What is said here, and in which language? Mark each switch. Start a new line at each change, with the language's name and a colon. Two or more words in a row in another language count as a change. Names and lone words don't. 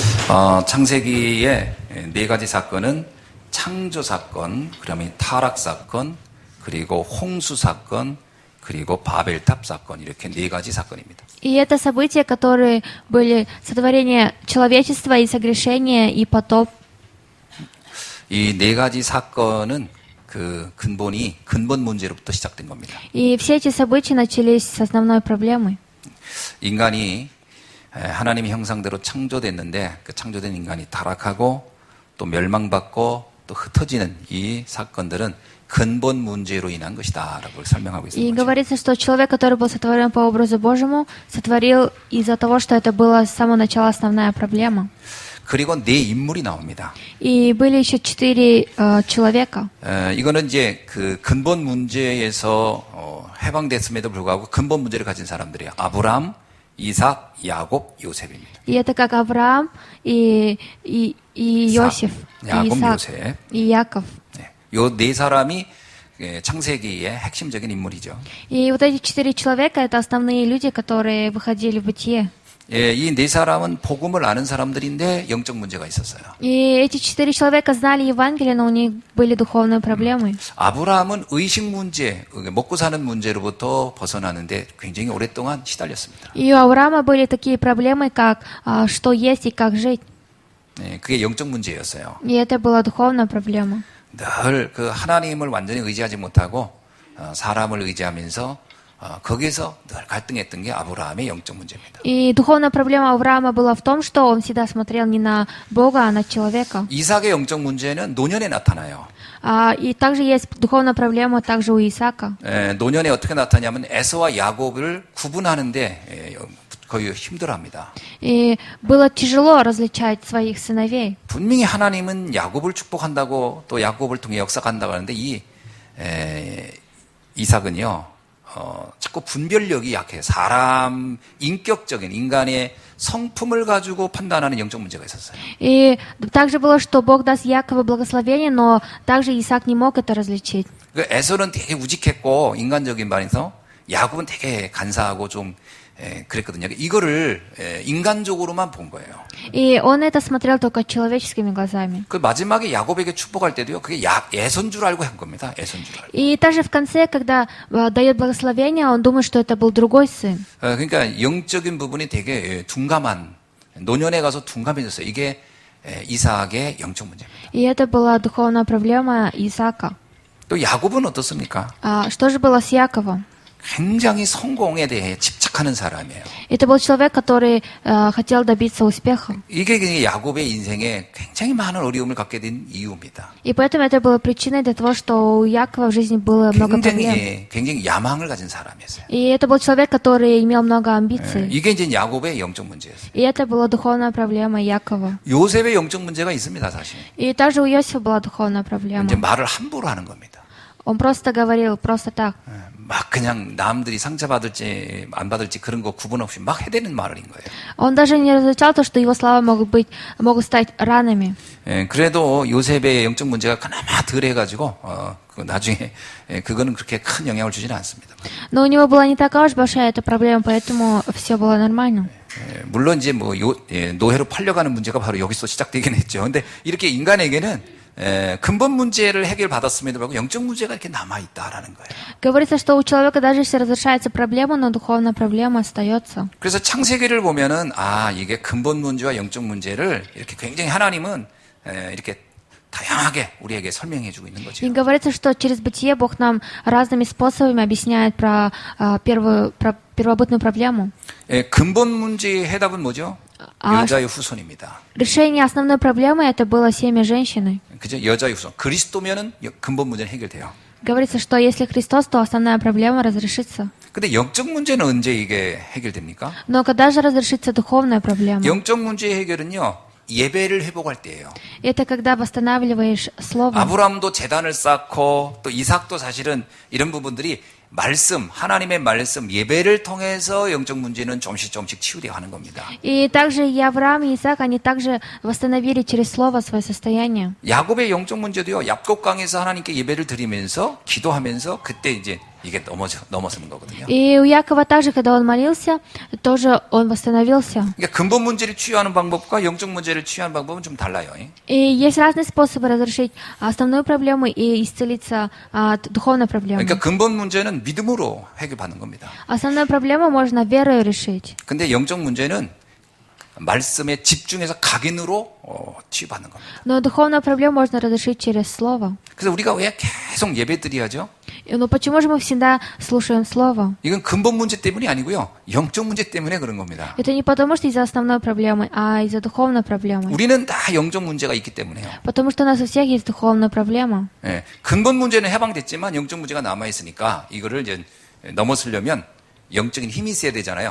Korean: 창세기의 네 가지 사건은 창조 사건, 그다음에 타락 사건, 그리고 홍수 사건, 그리고 바벨탑 사건, 이렇게 네 가지 사건입니다.
Russian: И это события, которые были сотворение человечества и согрешение и потоп.
Korean: 이 네 가지 사건은 그 근본 문제로부터 시작된 겁니다.
Russian: И все эти события начались с основной проблемы.
Korean: 인간이 하나님의 형상대로 창조됐는데 그 창조된 인간이 타락하고 또 멸망받고 또 흩어지는 이 사건들은 근본 문제로 인한 것이다라고 설명하고
Russian: И
Korean: 있습니다.
Russian: говорится, что человек, который был сотворен по образу Божьему, сотворил из-за того, что это была с самого начала основная проблема.
Korean: 그리고 네 인물이 나옵니다.
Russian: И были еще 4 человека.
Korean: 이거는 이제 그 근본 문제에서 해방됐음에도 불구하고 근본 문제를 가진 사람들이에요. 아브라함, 이삭, 야곱, 요셉입니다.
Russian: И это как Авраам и Иосиф, и
Korean: 야곱,
Russian: Исаак,
Korean: 요셉.
Russian: и Яков.
Korean: 요 네 사람이 창세기의 핵심적인 인물이죠.
Russian: И вот эти 4 человека — это основные люди, которые выходили в бытие.
Korean: 이 네 사람은 복음을 아는 사람들인데 영적 문제가 있었어요.
Russian: И эти 4 человека знали Евангелие, но у них были духовные проблемы.
Korean: 아브라함은 의식 문제, 먹고 사는 문제로부터 벗어나는데 굉장히 오랫동안 시달렸습니다.
Russian: И у Авраама были такие проблемы, как что есть и как жить.
Korean: 그게 영적 문제였어요.
Russian: И это была духовная проблема.
Korean: 늘 그 하나님을 완전히 의지하지 못하고 사람을 의지하면서 거기서 늘 갈등했던 게 아브라함의 영적 문제입니다.
Russian: И духовная проблема Авраама была в том, что он всегда смотрел не на Бога, а на человека.
Korean: 이삭의 영적 문제는 노년에 나타나요.
Russian: И также есть духовная проблема также у Исаака.
Korean: 노년에 어떻게 나타나냐면 에서와 야곱을 구분하는데 거의 힘들어합니다.
Russian: И было тяжело различать своих сыновей.
Korean: 분명히 하나님은 야곱을 축복한다고 또 야곱을 통해 역사한다고 하는데 이 이삭은요 자꾸 분별력이 약해요. 사람 인격적인 인간의 성품을 가지고 판단하는 영적 문제가 있었어요.
Russian: И также было, что Бог даст Якову благословение, но также Исаак не мог это различить.
Korean: 그 에서는 되게 우직했고 인간적인 반에서 야곱은 되게 간사하고 좀 그랬거든요. 이거를 인간적으로만 본 거예요.
Russian: И он это смотрел только человеческими глазами.
Korean: 그 마지막에 야곱에게 축복할 때도요. 그게 에서인 줄 알고 한 겁니다. 에서인 줄 알고.
Russian: И также в конце, когда дает благословение, он думает, что это был другой сын.
Korean: 그러니까 영적인 부분이 되게 둔감한 노년에 가서 둔감해졌어요. 이게 이삭의 영적 문제입니다.
Russian: И это была духовная проблема Исаака.
Korean: 또 야곱은 어떻습니까?
Russian: Что же было с Яковом?
Korean: 굉장히 성공에 대해 집착하는 사람이에요.
Russian: Это был человек, который хотел добиться успеха.
Korean: 이게 야곱의 인생에 굉장히 많은 어려움을 갖게 된 이유입니다.
Russian: И поэтому это было причиной для того, что у Якова в жизни было много проблем.
Korean: 굉장히 야망을 가진 사람이었어요.
Russian: И это был человек, который имел много амбиций.
Korean: 이게 이제 야곱의 영적 문제였어요.
Russian: И это была духовная проблема Якова.
Korean: 요셉의 영적 문제가 있습니다, 사실.
Russian: И также у Иосифа была духовная проблема.
Korean: 이제 말을 함부로 하는 겁니다.
Russian: Он просто говорил, просто так.
Korean: 막 그냥 남들이 상처받을지 안 받을지 그런 거 구분 없이 막 해대는 말인 거예요.
Russian: Он даже не различал то, что его слова могут стать ранами.
Korean: 그래도 요셉의 영적 문제가 그나마 덜 해가지고 나중에 그거는 그렇게 큰 영향을 주지는 않습니다.
Russian: Но у него была не такая уж большая эта проблема, поэтому все было нормально.
Korean: 물론 이제 뭐 노예로 팔려가는 문제가 바로 여기서 시작되긴 했죠. 근데 이렇게 인간에게는 근본 문제를 해결받았음에도 불구하고 영적 문제가 이렇게 남아있다라는 거예요.
Russian: Говорится, что у человека даже если разрешается проблема, но духовная проблема остается.
Korean: 그래서 창세기를 보면은 이게 근본 문제와 영적 문제를 이렇게 굉장히 하나님은 이렇게 다양하게 우리에게 설명해주고 있는 거죠.
Russian: И говорится, что через бытие Бог нам разными способами объясняет про первобытную проблему.
Korean: 근본 문제의 해답은 뭐죠? 여자의 후손입니다.
Russian: Решение основной проблемы это было семя женщины.
Korean: 그죠? 여자의 후손. 그리스도면은 근본 문제는 해결돼요.
Russian: Говорится, что если Христос, то основная проблема разрешится.
Korean: 근데 영적 문제는 언제 이게 해결됩니까?
Russian: Но когда же разрешится духовная проблема?
Korean: 영적 문제의 해결은요. 예배를 회복할 때예요.
Russian: Это когда восстанавливаешь слово.
Korean: 아브라함도 제단을 쌓고 또 이삭도 사실은 이런 부분들이 말씀, 하나님의 말씀, 예배를 통해서 영적 문제는 조금씩 치유되어 가는 겁니다.
Russian: И также и Авраам, и Исаак, они также восстановили через слово свое состояние.
Korean: 야곱의 영적 문제도요. 얍곡강에서 하나님께 예배를 드리면서 기도하면서 그때 이제 이게 넘어서는 거거든요.
Russian: И у Якова также, когда он молился, тоже он восстановился.
Korean: 그러니까 근본 문제를 치유하는 방법과 영적 문제를 치유하는 방법은 좀 달라요.
Russian: И есть разные способы разрешить основную проблему и исцелиться от духовной проблемы.
Korean: 그러니까 근본 문제는 믿음으로 해결받는 겁니다.
Russian: Основную проблему можно верою решить.
Korean: 근데 영적 문제는 말씀에 집중해서 각인으로 치유받는 겁니다.
Russian: Но духовную проблему можно разрешить через Слово.
Korean: 그래서 우리가 왜 계속 예배드려야죠?
Russian: Но почему же мы всегда слушаем Слово?
Korean: 이건 근본 문제 때문이 아니고요. 영적 문제 때문에 그런 겁니다.
Russian: Это не потому, что из-за основной проблемы, а из-за духовной проблемы.
Korean: 우리는 다 영적 문제가 있기 때문에요.
Russian: Потому что у нас у всех есть духовная проблема.
Korean: 예, 근본 문제는 해방됐지만 영적 문제가 남아있으니까 이거를 이제 넘어서려면 영적인 힘이 있어야 되잖아요.